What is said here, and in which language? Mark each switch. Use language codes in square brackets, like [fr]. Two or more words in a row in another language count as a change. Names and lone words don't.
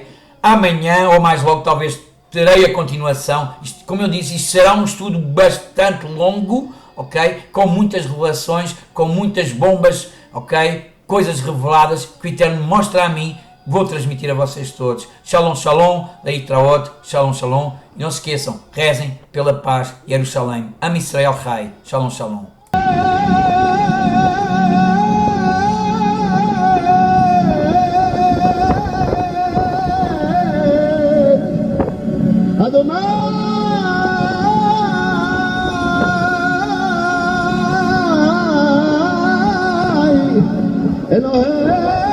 [pt] Amanhã, ou mais logo, talvez terei a continuação. Isto, como eu disse, isto será um estudo bastante longo, ok? Com muitas revelações, com muitas bombas, ok? Coisas reveladas que o Eterno mostra a mim, vou transmitir a vocês todos. [he] שלום, שלום, להתראות, שלום, שלום. [pt] E não se esqueçam, rezem pela paz, Jerusalém, [he] עם ישראל חי, [pt] shalom, shalom. [he] אדוני אלוהים